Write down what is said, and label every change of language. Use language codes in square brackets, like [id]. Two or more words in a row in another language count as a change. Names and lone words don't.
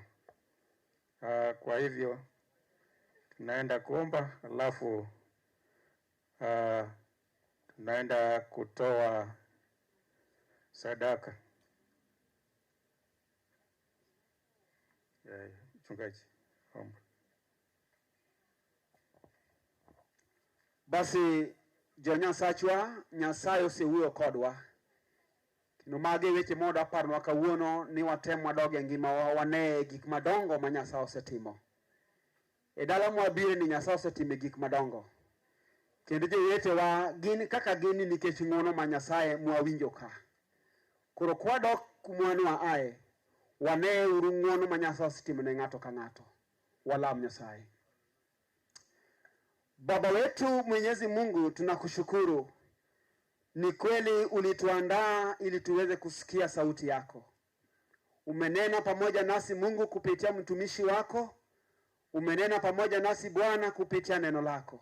[sw] Kwa hivyo tunaenda kuomba, alafu tunaenda kutoa sadaka. Mchungaji, omba. [luo] Basi jonya sachwa Nyasaye osewuoyo kodwa. Kendo mage weche moda parnwa kawuono ni watem wadoge ngima wane gik madongo ma Nyasaye osetimo. E dala mwabire ni Nyasaye osetimo gik madongo. Kendo jowetewa gin kaka gini nikech ng'wono ma Nyasaye mwawinjo ka. Koro kwadok kumwanwa ae wane uru ng'wono ma Nyasaye osetimo ne ng'ato ka ng'ato. Walam Nyasaye. [sw] Baba wetu Mwenyezi Mungu, tunakushukuru. Ni kweli ulituandaa ili tuweze kusikia sauti yako. Umenena pamoja nasi Mungu kupitia mtumishi wako. Umenena pamoja nasi Bwana kupitia neno lako.